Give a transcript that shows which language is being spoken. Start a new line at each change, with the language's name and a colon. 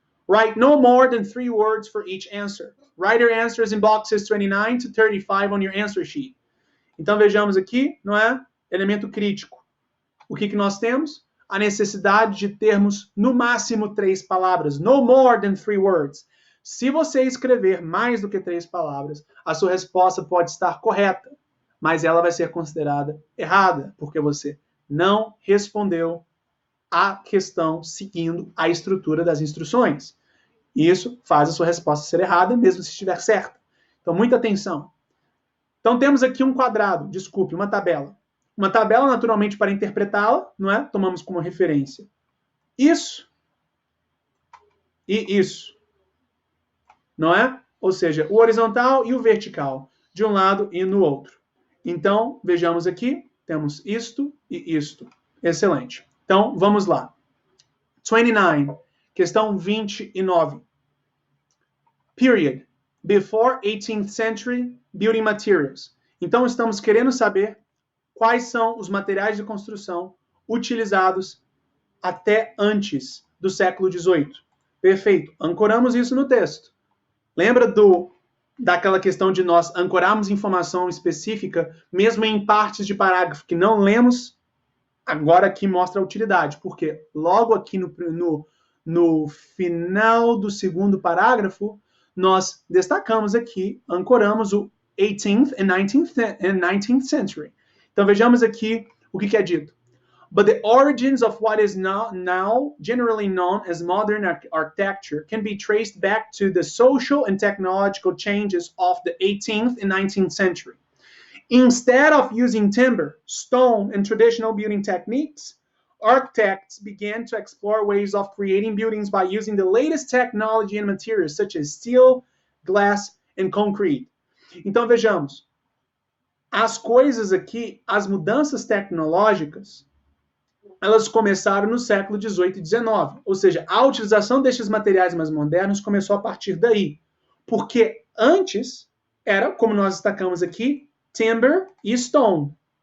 English: Write no more than 3 words for each answer. Write your answers in boxes 29 to 35 on your answer sheet.
Portuguese: Então vejamos aqui, não é? Elemento crítico. O que nós temos? A necessidade de termos no máximo 3 palavras.
English: No more than 3 words.
Portuguese: Se você escrever mais do que 3 palavras, a sua resposta pode estar correta, mas ela vai ser considerada errada, porque você não respondeu a questão seguindo a estrutura das instruções. Isso faz a sua resposta ser errada, mesmo se estiver certa. Então, muita atenção. Então, temos aqui um quadrado, desculpe, uma tabela. Uma tabela, naturalmente, para interpretá-la, não é? Tomamos como referência isso e isso, não é? Ou seja, o horizontal e o vertical, de um lado e no outro. Então, vejamos aqui, temos isto e isto. Excelente. Então, vamos lá. 29, questão 29. Period.
English: Before 18th century building materials.
Portuguese: Então, estamos querendo saber quais são os materiais de construção utilizados até antes do século XVIII. Perfeito. Ancoramos isso no texto. Lembra daquela questão de nós ancorarmos informação específica, mesmo em partes de parágrafo que não lemos? Agora aqui mostra a utilidade, porque logo aqui no final do segundo parágrafo, nós destacamos aqui, ancoramos o
English: 18th and 19th century.
Portuguese: Então vejamos aqui o que é dito.
English: But the origins of what is now generally known as modern architecture can be traced back to the social and technological changes of the 18th and 19th century. Instead of using timber, stone, and traditional building techniques, architects began to explore ways of creating buildings by using the latest technology and materials such as steel, glass, and concrete.
Portuguese: Então vejamos, as coisas aqui, as mudanças tecnológicas, elas começaram no século XVIII e XIX. Ou seja, a utilização destes materiais mais modernos começou a partir daí. Porque antes era, como nós destacamos aqui, timber e stone.